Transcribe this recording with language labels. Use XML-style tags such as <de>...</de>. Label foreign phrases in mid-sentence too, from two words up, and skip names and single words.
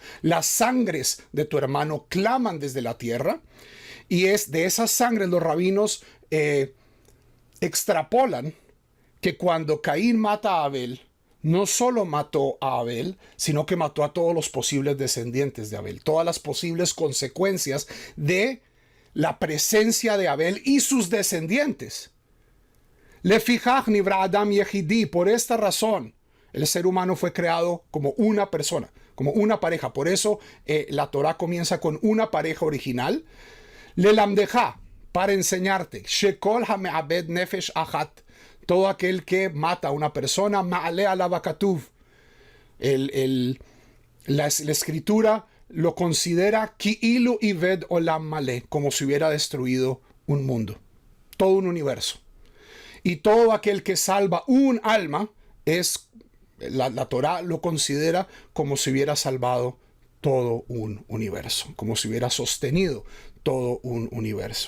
<es>Las sangres de tu hermano claman desde la tierra, y es de esas sangres los rabinos extrapolan que cuando Caín mata a Abel, no solo mató a Abel, sino que mató a todos los posibles descendientes de Abel, todas las posibles consecuencias de la presencia de Abel y sus descendientes.</es> <he>לפיכך נברא אדם יחידי,</he> <es>por esta razón, el ser humano fue creado como una persona, como una pareja. Por eso la Torah comienza con una pareja original. Lelamdeja, para enseñarte.</es> <he>שכל המאבד נפש אחת.</he> <es>Todo aquel que mata a una persona,</es> <he>מעלה עליו הכתוב.</he> <es>La escritura lo considera</es> <he>כאילו איבד עולם מלא,</he> <es>como si hubiera destruido un mundo, todo un universo. Y todo aquel que salva un alma es... La Torah lo considera como si hubiera salvado todo un universo, como si hubiera sostenido todo un universo.</es>